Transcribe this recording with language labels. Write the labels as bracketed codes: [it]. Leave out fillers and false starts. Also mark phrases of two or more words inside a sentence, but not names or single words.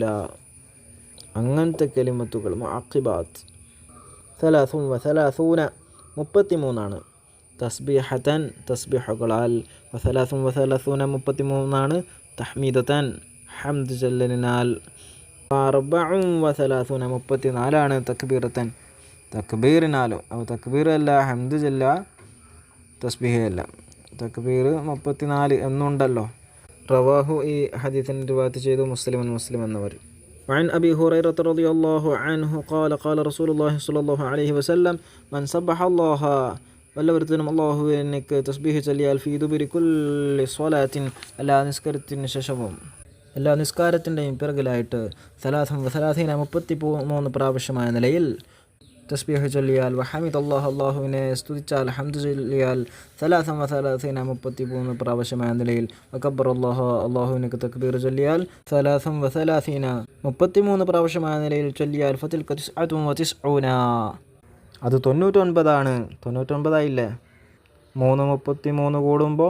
[ml] അങ്ങനത്തെ കലിമത്തുകൾ മുഅഖിബാത്ത് 33 33 തസ്ബീഹത്തൻ തസ്ബീഹുകളാൽ, 33 33 തഹ്മീദത്തൻ ഹംദ് ചൊല്ലലിനാൽ, 34 34 തക്ബീറത്തൻ തക്ബീറിനാലും. അപ്പോൾ തക്ബീർ അല്ല ഹംദ് ചൊല്ല, തസ്ബീഹ് അല്ല, തക്ബീർ 34 എന്നുണ്ടല്ലോ. റവാഹു, ഈ ഹദീസിനെ റിവായത്ത് ചെയ്തു മുസ്ലിം എന്നവർ. [ar] وعن أبي هريرة رضي الله عنه قال قال رسول الله صلى الله عليه وسلم من سبح الله [ml] വല്ലവരുത്തനും അള്ളാഹുവിനക്ക് തസ്ബീഹ് ചൊല്ലിയാൽ [ar] في دبر كل صلاة [ml] എല്ലാ നിസ്കാരത്തിന് ശേഷവും എല്ലാ നിസ്കാരത്തിൻ്റെയും പിറകിലായിട്ട് 33 പ്രാവശ്യമായ നിലയിൽ തസ്ബീഹ് ചൊല്ലിയാൽ, വഹമിദ് അള്ളാഹുവിനെ സ്തുതിച്ചാൽ, ഹംദ് ചൊല്ലിയാൽ 33 പ്രാവശ്യമായ നിലയിൽ, വകബ്ബർ അള്ളാഹുവിനക്ക് തക്ബീർ ചൊല്ലിയാൽ 33 പ്രാവശ്യമായ നിലയിൽ ചൊല്ലിയാൽ, ഫതിൽക 99 അത് 99 99 333 കൂടുമ്പോൾ.